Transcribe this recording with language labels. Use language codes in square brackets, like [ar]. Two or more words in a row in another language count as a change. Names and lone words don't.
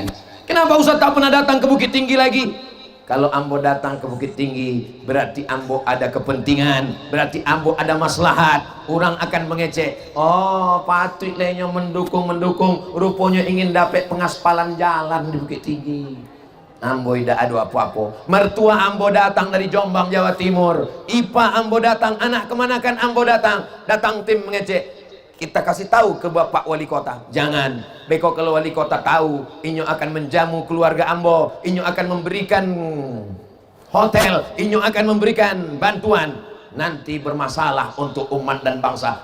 [id] Kenapa Ustaz tak pernah datang ke Bukit Tinggi lagi? Kalau ambo datang ke Bukit Tinggi, berarti ambo ada kepentingan, berarti ambo ada maslahat. Orang akan mengecek, oh Patrik lainnya mendukung, rupanya ingin dapat pengaspalan jalan di Bukit Tinggi. Ambo tidak ada apa-apa. Mertua Ambo datang dari Jombang, Jawa Timur. Ipa Ambo datang, anak kemanakan Ambo datang. Datang tim mengecek. Kita kasih tahu ke Bapak Wali Kota. Jangan. Beko kalau Wali Kota tahu, Inyo akan menjamu keluarga Ambo. Inyo akan memberikan hotel. Inyo akan memberikan bantuan. Nanti bermasalah untuk umat dan bangsa.